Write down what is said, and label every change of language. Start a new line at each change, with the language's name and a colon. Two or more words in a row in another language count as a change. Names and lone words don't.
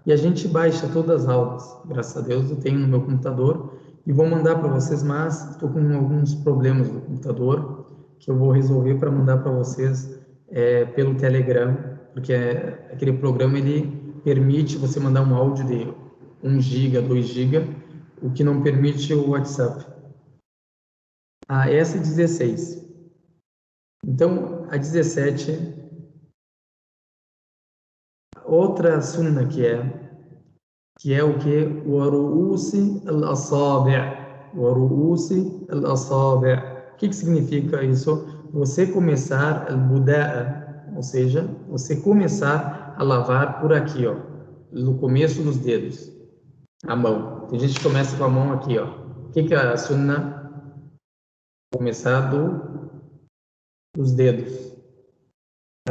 Portuguese: E a gente baixa todas as aulas, graças a Deus eu tenho no meu computador e vou mandar para vocês, mas estou com alguns problemas no computador que eu vou resolver para mandar para vocês pelo Telegram, porque aquele programa ele permite você mandar um áudio de 1 GB, 2 GB, o que não permite o WhatsApp. A S16. Então, a 17, outra sunna que é o que?
Arabic: ورؤوس الأصابع. ورؤوس الأصابع'.
Portuguese: O que significa isso? Você começar al-buda'a, ou seja, você começar a lavar por aqui, ó, no começo dos dedos, a mão. Tem gente que começa com a mão aqui, ó. O que é a sunna? Começar dos dedos para baixo.